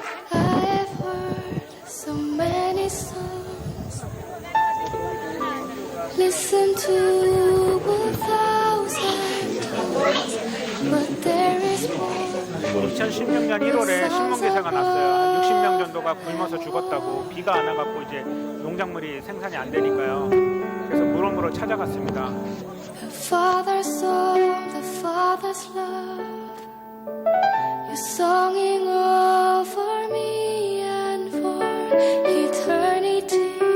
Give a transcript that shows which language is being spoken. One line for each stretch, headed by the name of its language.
English: I've heard so many songs, listen to 1,000 times, but there is one.
Korean: 2016년 1월에 신문기사가 났어요. 한 60명 정도가 굶어서 죽었다고. 비가 안 와갖고 이제 농작물이 생산이 안 되니까요. 그래서 물어물어 찾아갔습니다.
English: The Father's song, the Father's love, you're songing over me and for eternity.